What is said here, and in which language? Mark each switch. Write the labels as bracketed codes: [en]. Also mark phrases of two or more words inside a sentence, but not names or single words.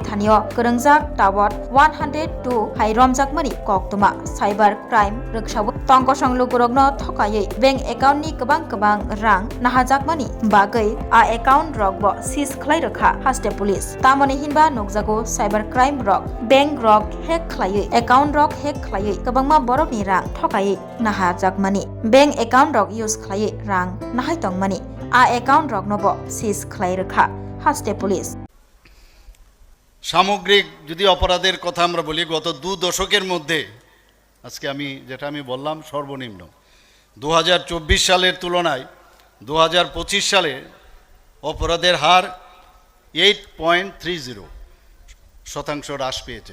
[trp] थानियो गोरोंजाक टावर 102 हाइ रमजाकमानि कक्तमा [en] cyber crime [trp] रगसावो तंकसं लुगुरगनो थकायै [en] bank account [trp] गोबां रां नाहाजाकमानि बागै आ एकाउन्ट रगबो सीज खलाय रखा हास्टे पुलिस तामनि हिनबा नगजागो [en] cyber crime [trp] रग बैंक रग हेक खलायै एकाउन्ट रग हेक खलायै गोबांमा बरफनि रां थकायै नाहाजाकमानि [en] bank account [trp] रग इउज खलायै रां नाहायतंमानि आ एकाउन्ट रगनबो सीज खलाय रखा हास्टे पुलिस। [bn] সামগ্রিক যদি অপরাধের কথা আমরা বলি, গত 2 দশকের মধ্যে আজকে যেটা আমি বললাম সর্বনিম্ন 2024 সালের তুলনায় 2025 সালে অপরাধের হার 8.30% হ্রাস পেয়েছে।